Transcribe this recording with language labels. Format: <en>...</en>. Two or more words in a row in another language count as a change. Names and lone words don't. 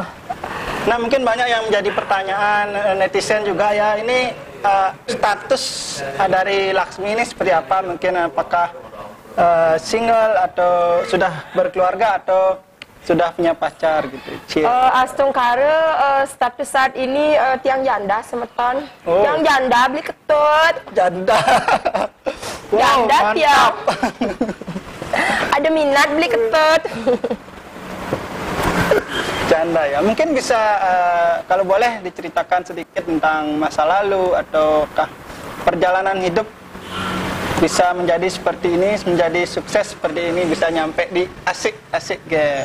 <id>Nah, mungkin banyak yang menjadi pertanyaan netizen juga ya, ini status dari Laksmi ini seperti apa? Mungkin apakah single atau sudah berkeluarga atau sudah punya pacar gitu?</id> <ban>Astung kare</ban> <id>status saat ini tiang janda semeton. Oh.</id> <ban>Tiang janda beli ketut.</ban> <id>Janda. Wow, Janda mantap. tiang. Ada minat beli ketut. Janda ya. Mungkin bisa kalau boleh diceritakan sedikit tentang masa lalu ataukah perjalanan hidup bisa menjadi seperti ini, menjadi sukses seperti ini, bisa nyampe di Asik-Asik Gen.</id>